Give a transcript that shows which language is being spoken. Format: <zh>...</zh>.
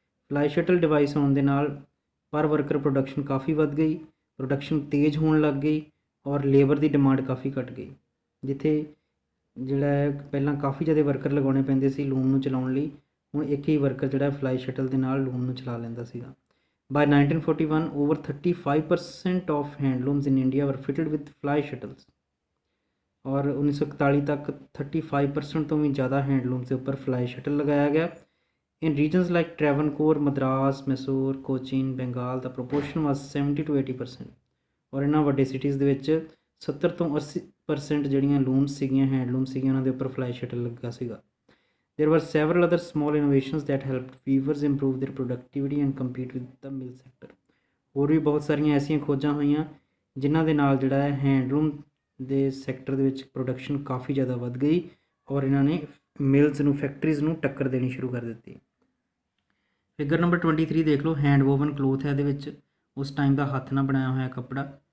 <pa>Fly shuttle device ਹੋਣ ਦੇ ਨਾਲ ਪਰ ਵਰਕਰ ਪ੍ਰੋਡਕਸ਼ਨ ਕਾਫੀ ਵੱਧ ਗਈ, ਪ੍ਰੋਡਕਸ਼ਨ ਤੇਜ਼ ਹੋਣ ਲੱਗ ਗਈ ਔਰ ਲੇਬਰ ਦੀ ਡਿਮਾਂਡ ਕਾਫੀ ਘਟ ਗਈ। ਜਿੱਥੇ ਜਿਹੜਾ ਹੈ ਪਹਿਲਾਂ ਕਾਫੀ ਜ਼ਿਆਦਾ ਵਰਕਰ ਲਗਾਉਣੇ ਪੈਂਦੇ ਸੀ ਲੂਮ ਨੂੰ ਚਲਾਉਣ ਲਈ, ਹੁਣ ਇੱਕ ਹੀ ਵਰਕਰ ਜਿਹੜਾ ਫਲਾਈ ਸ਼ਟਲ ਦੇ ਨਾਲ ਲੂਮ ਨੂੰ ਚਲਾ ਲੈਂਦਾ ਸੀਗਾ।</pa> <en>By 1941 over 35% of handlooms in India were fitted with fly shuttles।</en> <hi>और 1941 तक 35% तो भी ज़्यादा हैंडलूम के उपर फ्लाई शटल लगाया गया।</hi> <en>In regions like Travancore, Madras, Mysore, Cochin, Bengal the proportion was 70 to 80%।</en> <hi>और इन्होंने</hi> <pa>वड्डे सिटीज़ ਦੇ ਵਿੱਚ 70 ਤੋਂ 80% ਜਿਹੜੀਆਂ ਲੂਮਸ ਸੀਗੀਆਂ, ਹੈਂਡਲੂਮ ਸੀਗੀਆਂ, ਉਹਨਾਂ ਦੇ ਉੱਪਰ ਫਲਾਈ ਸ਼ਟਲ ਲੱਗਾ ਸੀਗਾ।</pa> <en>There were several other small innovations that helped weavers improve their productivity and compete with the mill sector।</en> <pa>ਹੋਰ ਵੀ ਬਹੁਤ ਸਾਰੀਆਂ ਐਸੀਆਂ ਖੋਜਾਂ ਹੋਈਆਂ ਜਿਨ੍ਹਾਂ ਦੇ ਨਾਲ ਜਿਹੜਾ ਹੈ ਹੈਂਡਲੂਮ ਦੇ ਸੈਕਟਰ ਦੇ ਵਿੱਚ ਪ੍ਰੋਡਕਸ਼ਨ ਕਾਫੀ ਜ਼ਿਆਦਾ ਵੱਧ ਗਈ ਔਰ ਇਹਨਾਂ ਨੇ ਮਿਲਸ ਨੂੰ, ਫੈਕਟਰੀਜ਼ ਨੂੰ ਟੱਕਰ ਦੇਣੀ ਸ਼ੁਰੂ ਕਰ ਦਿੱਤੀ। ਫਿਗਰ ਨੰਬਰ 23 ਦੇਖ ਲਓ, ਹੈਂਡ ਵੋਵਨ ਕਲੋਥ ਹੈ। ਇਹਦੇ ਵਿੱਚ ਉਸ ਟਾਈਮ ਦਾ ਹੱਥ ਨਾਲ ਬਣਾਇਆ ਹੋਇਆ ਕੱਪੜਾ।</pa>